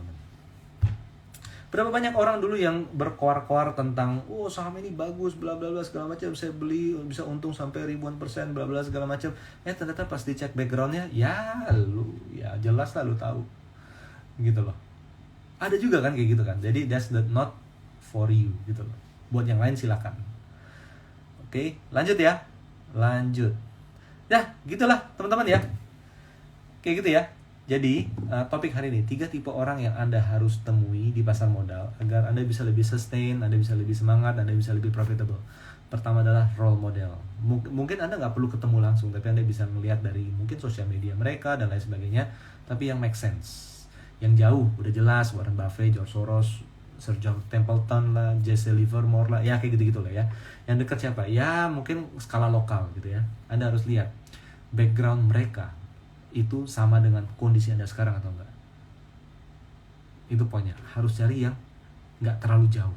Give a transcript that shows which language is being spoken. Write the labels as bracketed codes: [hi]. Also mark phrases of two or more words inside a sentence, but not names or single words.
[id] Berapa banyak orang dulu yang berkoar-koar tentang saham ini bagus bla bla bla segala macam, saya beli bisa untung sampai ribuan persen bla bla segala macam. Ternyata pas dicek backgroundnya, ya jelas lah lu tahu. gitu loh. Ada juga kan kayak gitu kan. Jadi [en] that's not for you [id] gitu loh. Buat yang lain silakan. Oke, lanjut ya. Lanjut. Ya, gitulah teman-teman ya. Kayak gitu ya. Jadi, topik hari ini 3 tipe orang yang Anda harus temui di pasar modal agar Anda bisa lebih sustain, Anda bisa lebih semangat, Anda bisa lebih profitable. Pertama adalah [en] role model. [id] Mungkin Anda nggak perlu ketemu langsung, tapi Anda bisa melihat dari mungkin sosial media mereka dan lain sebagainya, tapi yang [en] make sense. [id] Yang jauh, udah jelas, Warren Buffett, George Soros, Sir John Templeton lah, Jesse Livermore lah, ya kayak gitu-gitu lah ya. Yang dekat siapa? Ya mungkin skala lokal gitu ya. Anda harus lihat background mereka itu sama dengan kondisi Anda sekarang atau enggak. Itu poinnya, harus cari yang nggak terlalu jauh.